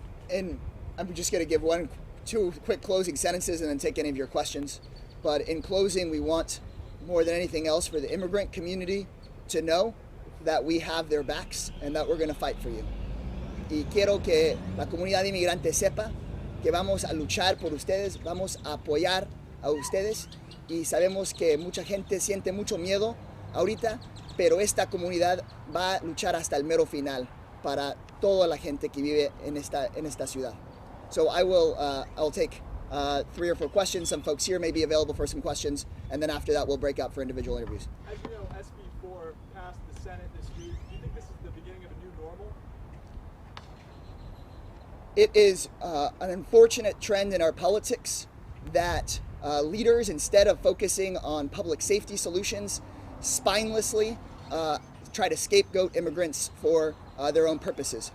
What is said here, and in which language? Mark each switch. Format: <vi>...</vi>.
<en>And I'm just going to give two quick closing sentences and then take any of your questions. But in closing, we want more than anything else for the immigrant community to know that we have their backs and that we're going to fight for you.</en> <es>Y quiero que la comunidad inmigrante sepa que vamos a luchar por ustedes, vamos a apoyar a ustedes, y sabemos que mucha gente siente mucho miedo ahorita, pero esta comunidad va a luchar hasta el mero final para toda la gente que vive en esta ciudad.</es> <en>So I'll take 3 or 4 questions. Some folks here may be available for some questions, and then after that we'll break out for individual interviews. As you know, SB 4 passed the Senate this week. Do you think this is the beginning of a new normal? It is an unfortunate trend in our politics that leaders, instead of focusing on public safety solutions, spinelessly try to scapegoat immigrants for their own purposes.</en>